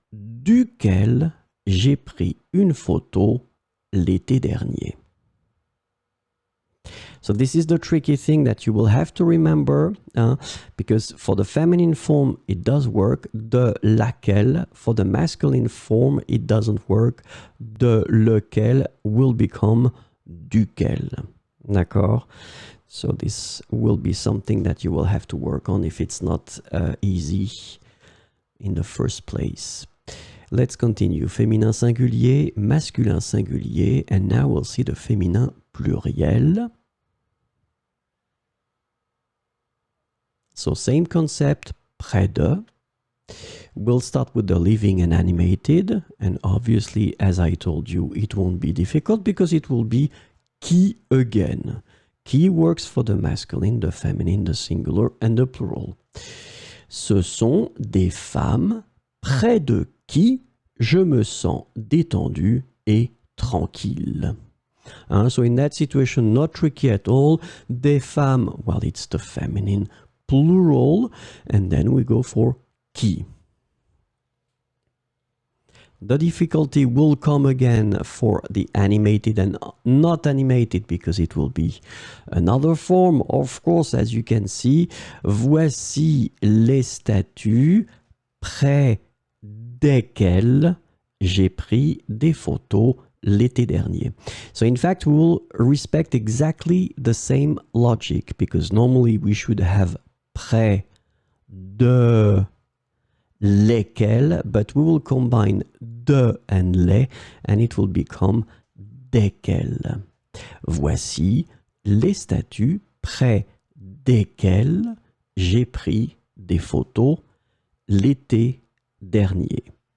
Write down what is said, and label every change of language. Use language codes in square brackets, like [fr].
[fr] duquel j'ai pris une photo l'été dernier. [en] So this is the tricky thing that you will have to remember, because for the feminine form, it does work. De laquelle, for the masculine form, it doesn't work. De lequel will become duquel. [fr] D'accord? [en] So this will be something that you will have to work on if it's not easy in the first place. Let's continue. Féminin singulier, masculin singulier, and now we'll see the féminin pluriel. So same concept, près de. We'll start with the living and animated, and obviously, as I told you, it won't be difficult because it will be qui again. Qui works for the masculine, the feminine, the singular, and the plural. [fr] Ce sont des femmes près de qui je me sens détendu et tranquille. [en] So in that situation, not tricky at all. Des femmes, well, it's the feminine plural, and then we go for qui. The difficulty will come again for the animated and not animated because it will be another form. Of course, as you can see, [fr] voici les statues près desquelles j'ai pris des photos l'été dernier. [en] So in fact, we will respect exactly the same logic because normally we should have près de lesquels, but we will combine de and les, and it will become desquels. [fr] Voici les statues près desquelles j'ai pris des photos l'été dernier.